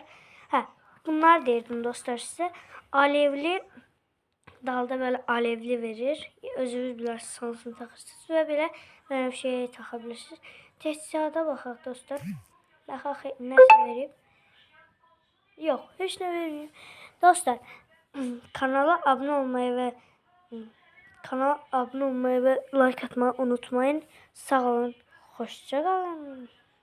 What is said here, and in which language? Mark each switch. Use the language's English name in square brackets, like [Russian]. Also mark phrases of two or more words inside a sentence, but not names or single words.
[Azerbaijani] Hə, bunlar deyirdim dostlar sizə. Alevli dalda belə alevli verir. Özünüz bilərsiniz hansını taxırsınız və belə bir şey taxa bilirsiniz. Təchizata baxaq dostlar. Baxaq nəsə verib. Yox, heç nə verməyib. [Turkish] Dostlar, kanala abone olmayı ve like atmayı unutmayın. Sağ olun, hoşça kalın.